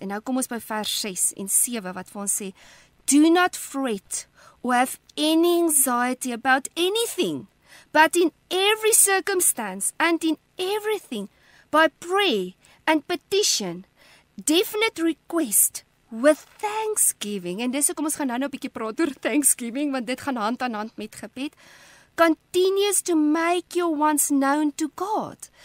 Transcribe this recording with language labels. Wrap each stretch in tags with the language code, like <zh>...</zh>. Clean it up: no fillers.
<af>En nou kom ons by vers 6 en 7 wat vir ons sê,</af> <en>do not fret or have any anxiety about anything, but in every circumstance and in everything, by prayer and petition, definite request with thanksgiving.</en> <af>En dis hoekom ons gaan nou 'n bietjie praat oor thanksgiving, want dit gaan hand aan hand met gebed.</af> <en>Continues to make your wants known to God.</en>